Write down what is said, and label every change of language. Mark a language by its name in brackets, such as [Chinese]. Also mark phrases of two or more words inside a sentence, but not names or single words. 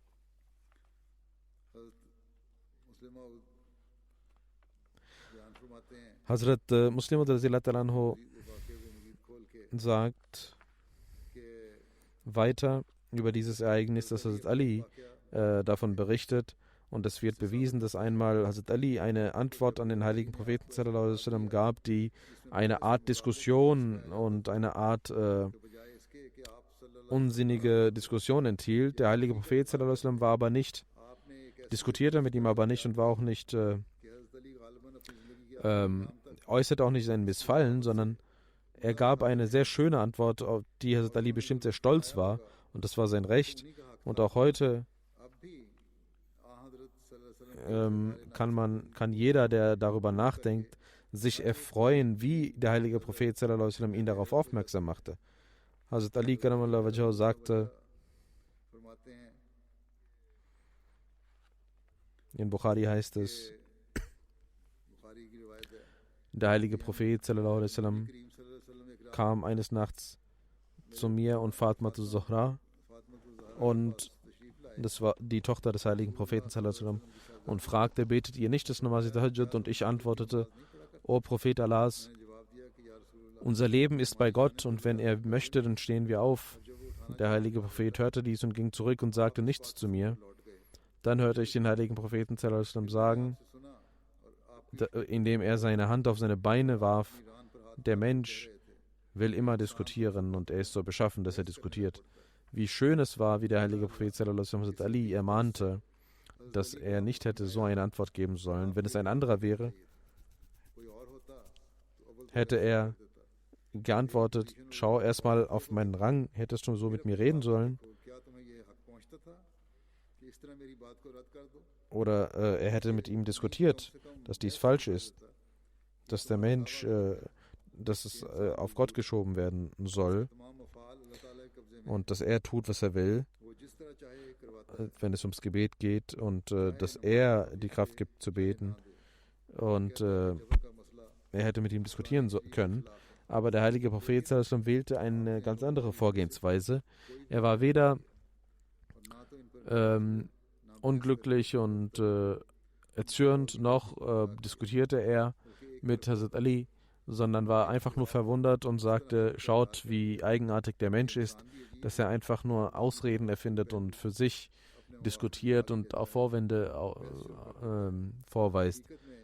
[German] Hazrat Muslim anhu sagt weiter über dieses Ereignis, dass Hazrat Ali davon berichtet, und es wird bewiesen, dass einmal Hazrat Ali eine Antwort an den heiligen Propheten [Arabic] صلى الله عليه وسلم [German] gab, die eine Art Diskussion und eine Art unsinnige Diskussion enthielt. Der heilige Prophet [Arabic] صلى الله عليه وسلم [German] war aber nicht, diskutierte mit ihm aber nicht und war auch nicht, äußerte auch nicht sein Missfallen, sondern er gab eine sehr schöne Antwort, auf die Hazrat Ali bestimmt sehr stolz war, und das war sein Recht. Und auch heute kann jeder, der darüber nachdenkt, sich erfreuen, wie der heilige Prophet [Arabic] صلى الله عليه وسلم [German] ihn darauf aufmerksam machte. Hazrat Ali [Arabic] كرم الله وجهه [German] sagte, in Bukhari heißt es, der heilige Prophet [Arabic] صلى الله عليه وسلم [German] kam eines Nachts zu mir und Fatima zu Zuhra, und das war die Tochter des heiligen Propheten [Arabic] صلى الله عليه وسلم, [German] und fragte, betet ihr nicht das Namaz Tahajjud? Und ich antwortete, O Prophet Allahs, unser Leben ist bei Gott, und wenn er möchte, dann stehen wir auf. Der heilige Prophet hörte dies und ging zurück und sagte nichts zu mir. Dann hörte ich den heiligen Propheten [Arabic] صلى الله عليه وسلم [German] sagen, indem er seine Hand auf seine Beine warf, der Mensch will immer diskutieren und er ist so beschaffen, dass er diskutiert. Wie schön es war, wie der heilige Prophet [Arabic] صلى الله عليه وسلم [German] Ali ermahnte, dass er nicht hätte so eine Antwort geben sollen. Wenn es ein anderer wäre, hätte er geantwortet, schau erstmal auf meinen Rang, hättest du so mit mir reden sollen? Oder er hätte mit ihm diskutiert, dass dies falsch ist, dass der Mensch, dass es auf Gott geschoben werden soll und dass er tut, was er will, wenn es ums Gebet geht, und dass er die Kraft gibt zu beten, und er hätte mit ihm diskutieren können. Aber der heilige Prophet [Arabic] صلى الله عليه وسلم [German] wählte eine ganz andere Vorgehensweise. Er war weder unglücklich und erzürnt, noch diskutierte er mit Hazrat Ali, sondern war einfach nur verwundert und sagte, schaut, wie eigenartig der Mensch ist, dass er einfach nur Ausreden erfindet und für sich diskutiert und auch Vorwände vorweist.